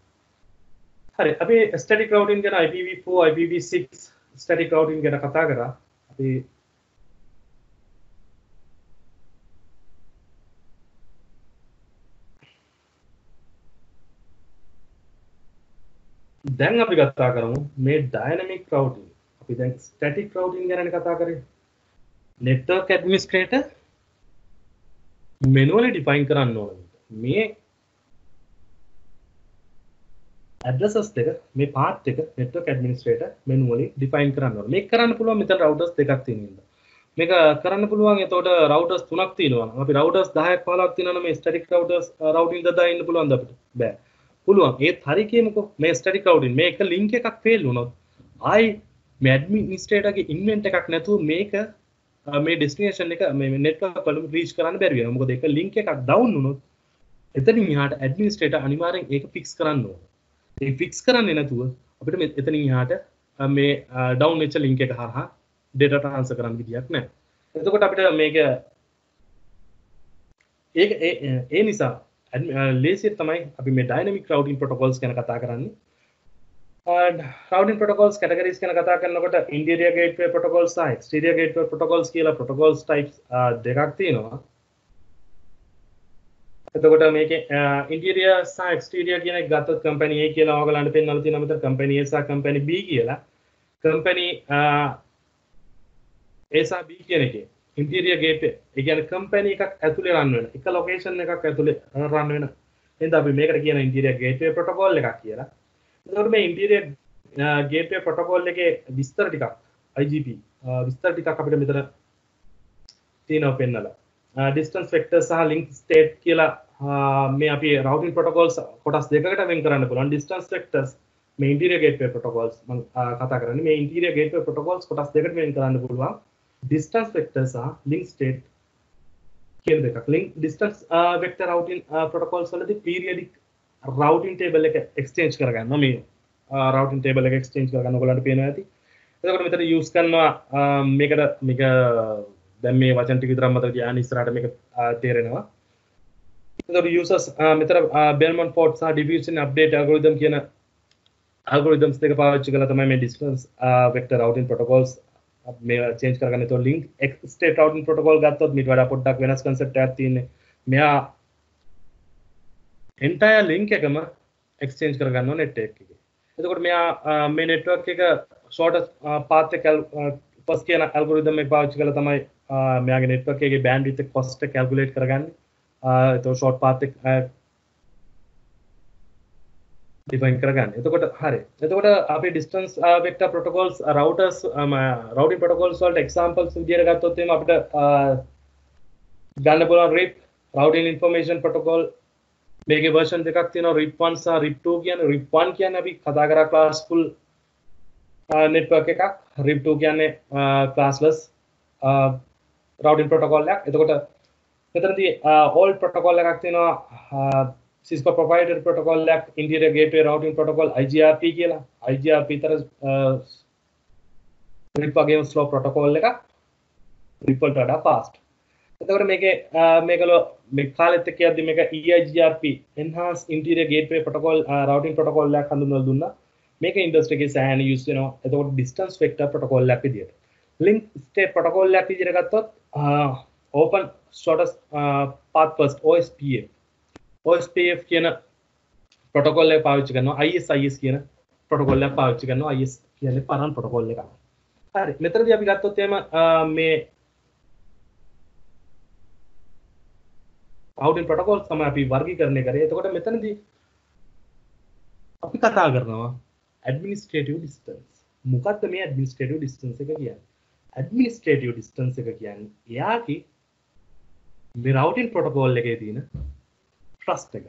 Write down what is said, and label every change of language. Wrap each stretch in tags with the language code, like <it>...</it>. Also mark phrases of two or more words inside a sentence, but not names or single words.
<si>හරි අපි</si> <en>static routing</en> <si>ගැන</si> <en>IPv4 IPv6 static routing</en> <si>ගැන කතා කරා. අපි දැන් අපි කතා කරමු මේ</si> <en>dynamic routing.</en> <si>අපි දැන්</si> <en>static routing</en> <si>ගැන කතා කරේ.</si> <en>network administrator manually define</en> <si>කරන්න ඕන. මේ addresses දෙක මේ path එක</si> <en>network administrator manually define</en> <si>කරන්න ඕන. මේක කරන්න පුළුවන් මෙතන routers දෙකක් තියෙනවා. මේක කරන්න පුළුවන් එතකොට routers තුනක් තියෙනවා. අපි routers 10ක් 15ක් තියෙනවා මේ</si> <en>static routers routing</en> <si>දදා ඉන්න පුළුවන්ද අපිට? බෑ. පුළුවන්. ඒත් හරි කියමුකෝ මේ</si> <en>static routing</en> <si>මේ එක link එකක් fail වුණොත් ආයි මේ administrator ගේ invent එකක් නැතුව මේක මේ destination එක මේ network වල reach කරන්න බැරි වෙනවා. මොකද ඒක link එකක් down වුණොත් එතනින් එහාට administrator අනිවාර්යෙන් ඒක fix කරන්න ඕන. ඒ fix කරන්නේ නැතුව අපිට එතනින් එහාට මේ down වෙච්ච link එක හරහා</si> <en>data transfer</en> <si>කරන්න විදියක් නැහැ. එතකොට අපිට මේක ඒක ඒ නිසා ලේසියට තමයි අපි මේ</si> <en>dynamic routing protocols</en> <si>ගැන කතා කරන්නේ.</si> <en>routing protocols categories</en> <si>ගැන කතා කරනකොට</si> <en>interior gateway protocols</en> <si>සහ</si> <en>exterior gateway protocols</en> <si>කියලා</si> <en>protocols types</en> <si>දෙකක් තියෙනවා. එතකොට මේකේ interior සහ exterior කියන එක ගත්තොත්</si> <en>company A</en> <si>කියලා ඔයගලන්ට පෙන්වලා තියෙනවා මෙතන</si> <en>company A</en> <si>සහ</si> <en>company B</en> <si>කියලා.</si> <en>company A</en> <si>සහ B කියන එකේ</si> <en>interior gateway</en> <si>ඒ කියන්නේ company එකක් ඇතුලේ run වෙන එක location එකක් ඇතුලේ run වෙන එහෙනම් අපි මේකට කියන</si> <en>interior gateway protocol</en> <si>එකක් කියලා. එතකොට මේ</si> <en>interior gateway protocol</en> <si>එකේ විස්තර ටිකක් IGP විස්තර ටිකක් අපිට මෙතන තියෙනවා පෙන්නලා.</si> <en>distance vector</en> <si>සහ</si> <en>link state</en> <si>කියලා මේ අපි</si> <en>routing protocols</en> <si>කොටස් දෙකකට වෙන් කරන්න පුළුවන්.</si> <en>distance vectors</en> <si>මේ</si> <en>interior gateway protocols</en> <si>මම කතා කරන්නේ මේ</si> <en>interior gateway protocols</en> <si>කොටස් දෙකකට වෙන් කරන්න පුළුවන්.</si> <en>distance vector</en> <si>සහ</si> <en>link state</en> <si>කියන දෙකක්.</si> <en>link distance vector routing protocols</en> <si>වලදී</si> <en>periodic routing table</en> <si>එක exchange කරගන්නවා. මේ</si> <en>routing table</en> <si>එක exchange කරගන්න ඔයගලන්ට පේනවා ඇති. එතකොට මෙතන use කරනවා මේක දැන් මේ වචන ටික විතරක් මතක තියාගන්න ඉස්සරහට මේක තේරෙනවා. එතකොට users මෙතන Belmont-Ford සහ</si> <en>diffusion update algorithm</en> <si>කියන algorithms දෙක පාවිච්චි කරලා තමයි මේ</si> <en>distance vector routing protocols</en> <si>මේ change කරගන්න. එතකොට</si> <en>link state routing protocol</en> <si>ගත්තොත් මීට වඩා පොඩ්ඩක් වෙනස් concept එකක් තියෙන්නේ. මෙයා</si> <en>entire link</en> <si>එකම exchange කරගන්නවා network එකේ. එතකොට මෙයා මේ network එක</si> <en>shortest path</en> <si>එක first කියන algorithm එක පාවිච්චි කරලා තමයි මෙයාගේ network එකේ bandwidth එක cost එක calculate කරගන්නේ. එතකොට</si> <en>short path</en> <si>එක define කරගන්න. එතකොට හරි. එතකොට අපි</si> <en>distance vector protocols routers routing protocols</en> <si>වලට examples විදියට ගත්තොත් එහෙනම් අපිට ගන්න පුළුවන්</si> <en>RIP routing information protocol</en> <si>මේකේ version දෙකක් තියෙනවා RIP 1 සහ RIP 2 කියන්නේ RIP 1 කියන්නේ අපි කතා කරා</si> <en>classful network</en> <si>එකක්. RIP 2 කියන්නේ</si> <en>classless routing protocol</en> <si>එකක්. එතකොට මෙතනදී</si> <en>old protocol</en> <si>එකක් තියෙනවා</si> <en>Cisco proprietary protocol</en> <si>එකක්</si> <en>interior gateway routing protocol IGRP</en> <si>කියලා. IGRP තර RIP වගේම</si> <en>slow protocol</en> <si>එකක් RIP වලට වඩා fast. එතකොට මේකේ මේකල මේ කාලෙත් එක්ක යද්දි මේක</si> <en>EIGRP Enhanced Interior Gateway Protocol routing protocol</en> <si>එකක් හඳුන්වලා දුන්නා. මේක ඉන්ඩස්ට්‍රි එකේ සෑහෙන යූස් වෙනවා. එතකොට</si> <en>distance vector protocol</en> <si>එකක් විදියට.</si> <en>link state protocol</en> <si>එකක් විදියට ගත්තොත්</si> <en>open shortest path first OSPF.</en> <si>OSPF කියන protocol එක පාවිච්චි කරනවා. ISIS කියන protocol එකක් පාවිච්චි කරනවා. IS කියන්නේ පරණ protocol එකක්. හරි. මෙතනදී අපි ගත්තොත් එහෙම මේ</si> <en>routing protocols</en> <si>තමයි අපි වර්ගීකරණය කරේ. එතකොට මෙතනදී අපි කතා කරනවා</si> <en>administrative distance.</en> <si>මොකක්ද මේ</si> <en>administrative distance</en> <si>එක කියන්නේ?</si> <en>administrative distance</en> <si>එක කියන්නේ එයාගේ මේ</si> <en>routing protocol</en> <si>එකේ තියෙන trust එක.</si>